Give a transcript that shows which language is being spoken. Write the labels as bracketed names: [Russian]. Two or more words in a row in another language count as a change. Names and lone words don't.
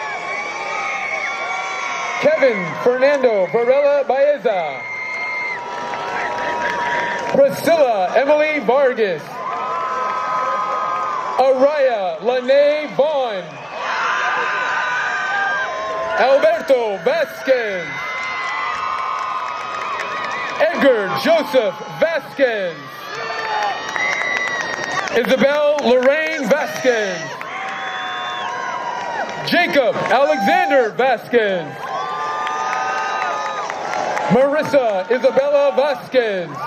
[English] Kevin Fernando Varela Baeza. Priscilla Emily Vargas. Araya Lene Vaughn. Alberto Vasquez. Edgar Joseph Vasquez. Isabel Lorraine Vasquez. Jacob Alexander Vasquez. Marissa Isabella Vasquez.